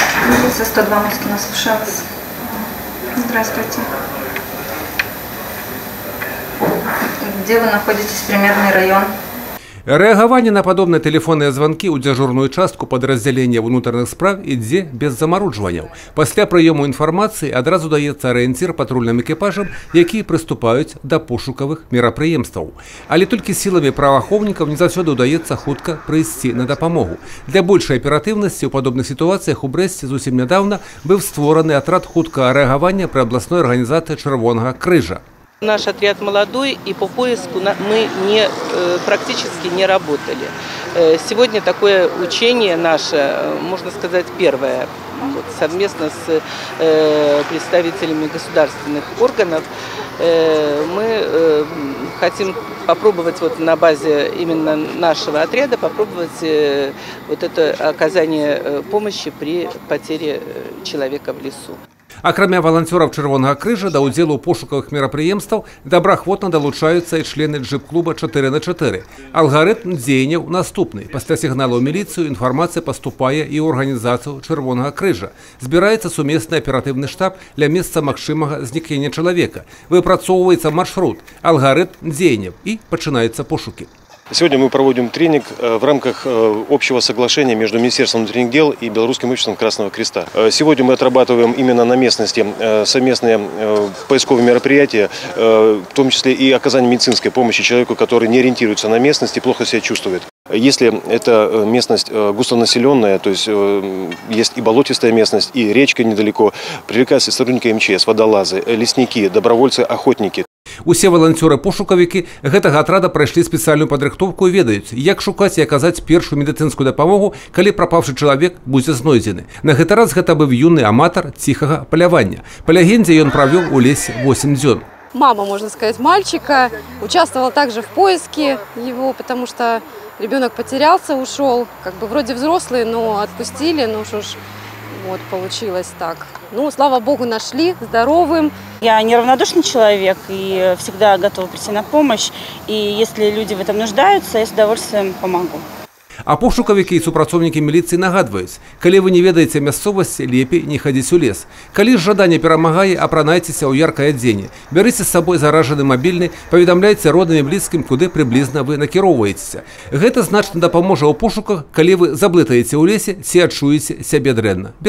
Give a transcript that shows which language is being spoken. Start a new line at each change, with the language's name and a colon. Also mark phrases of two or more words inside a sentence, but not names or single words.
Russian: Милиция 102 Москина, слушаю вас. Здравствуйте. Где вы находитесь? Примерный район?
Belarusian: Рэагаванне на падобныя тэлефонныя званкі ў дзяжурную частку падраздзялення ўнутраных спраў ідзе без замаруджванняў. Пасля прыёму інфармацыі адразу даецца арыенцір патрульным экіпажам, якія прыступаюць да пошукавых мерапрыемстваў. Але толькі сіламі праваахоўнікаў не заўсёды ўдаецца хутка прыйсці на дапамогу. Для большай аператыўнасці ў падобных сітуацыях у Брэсце зусім нядаўна быў створаны атрад хуткага рэагавання пры абласной арганізацыі Чырвонага крыжа.
Russian: Наш отряд молодой, и по поиску мы практически не работали. Сегодня такое учение наше, можно сказать, первое. Совместно с представителями государственных органов мы хотим попробовать на базе именно нашего отряда попробовать это оказание помощи при потере человека в лесу.
Belarusian: Акрамя валанцёраў Чырвонага крыжа да ўдзелу ў пошукавых мерапрыемстваў добраахвотна далучаюцца і члены джип-клуба 4×4. Алгарытм дзеянняў наступны. Пасля сігналу ў міліцыю інфармацыя паступае і ў арганізацыю Чырвонага крыжа. Збіраецца сумесны аператыўны штаб для месца магчымага знікнення чалавека. Выпрацоўваецца маршрут, алгарытм дзеянняў і пачынаюцца пошукі.
Russian: Сегодня мы проводим тренинг в рамках общего соглашения между Министерством внутренних дел и Белорусским обществом Красного Креста. Сегодня мы отрабатываем именно на местности совместные поисковые мероприятия, в том числе и оказание медицинской помощи человеку, который не ориентируется на местность и плохо себя чувствует. Если эта местность густонаселенная, то есть есть и болотистая местность, и речка недалеко, привлекаются сотрудники МЧС, водолазы, лесники, добровольцы, охотники.
Belarusian: Усе валанцёры-пошукавікі гэтага атрада прайшлі спецыяльную падрыхтоўку і ведаюць, як шукаць і аказаць першую медыцынскую дапамогу, калі прапаўшы чалавек будзе знойдзены. На гэты раз гэта быў юны аматар ціхага палявання. Па легендзе ён правёў у лесе 8 дзён.
Russian: Мама, можно сказать, мальчика участвовала также в поиске его, потому что ребенок потерялся, ушел. Как бы вроде взрослый, но отпустили, ну что ж, вот получилось так. Ну, слава богу, нашли, здоровым. Я неравнодушный человек и всегда готова прийти на помощь. И если люди в этом нуждаются, я с удовольствием помогу.
Belarusian: А пошукавікі і супрацоўнікі міліцыі нагадваюць, калі вы не ведаеце мясцовасці, лепей не хадзіць у лес. Калі ж жаданне перамагае, апранайцеся ў яркае адзенне. Бярыце з сабой заражаны мабільны, паведамляйце родным і блізкім, куды прыблізна вы накіроўваецеся. Гэта значна дапаможа ў пошуках, калі вы заблытаеце ў лесе ці адчуеце сябе дрэнна.